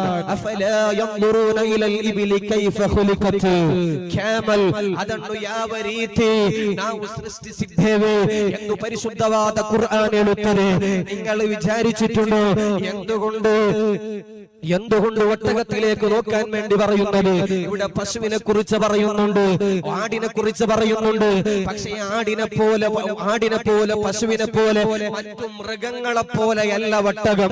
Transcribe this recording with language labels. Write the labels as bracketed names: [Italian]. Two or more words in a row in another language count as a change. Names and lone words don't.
[Arabic] أفلا ينظرون إلى الإبل كيف خلقت, [Kannada] ಕ್ಯಾಮಲ್ ಅದನ್ನು ಯಾವ ರೀತಿ ನಾವು ಸೃಷ್ಟಿಸಿದ್ದೇವೆ ಎಂದು ಪರಿಶುದ್ಧವಾದ ಕುರ್ಆನ್ ಹೇಳುತ್ತದೆ. [Malayalam] നിങ്ങൾ വിചാരിച്ചിട്ടുണ്ടോ എന്തുകൊണ്ട് ഒട്ടകത്തിലേക്ക് നോക്കാൻ വേണ്ടി പറയുന്നത്? ഇവിടെ പശുവിനെ കുറിച്ച് പറയുന്നുണ്ട്, ആടിനെ കുറിച്ച് പറയുന്നുണ്ട്. പക്ഷേ ആടിനെ പോലെ പശുവിനെ പോലെ മറ്റു മൃഗങ്ങളെ പോലെയല്ല ഒട്ടകം.